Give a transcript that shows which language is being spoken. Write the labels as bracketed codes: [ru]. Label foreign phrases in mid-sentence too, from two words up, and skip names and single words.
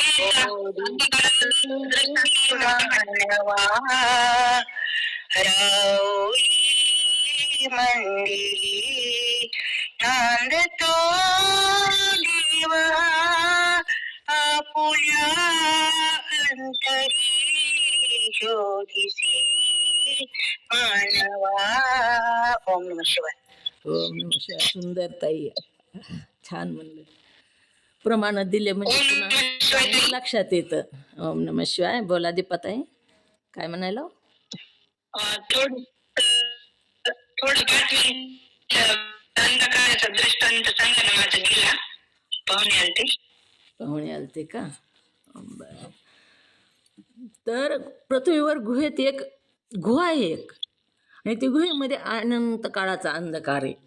[mr] मंदिरी नांदतो देवा आपुल्या अंतरी शोधिसी मानवा. [sa] ओम नमः शिवाय. ओम नमः शिवाय. [mr] सुंदर ताई, छान म्हणलं. प्रमाण दिले म्हणजे पुन्हा चांगलं लक्षात येतं. [sa] ओम नमः शिवाय. [mr] बोला दीपाताई, काय म्हणायला? थोडं अंधकाराचा दृष्टांत सांगा ना. माझा गेला पाहुणे आलते का? बरं. तर पृथ्वीवर गुहेत एक गुहा आहे एक, आणि ती गुहेमध्ये अनंत काळाचा अंधकार आहे.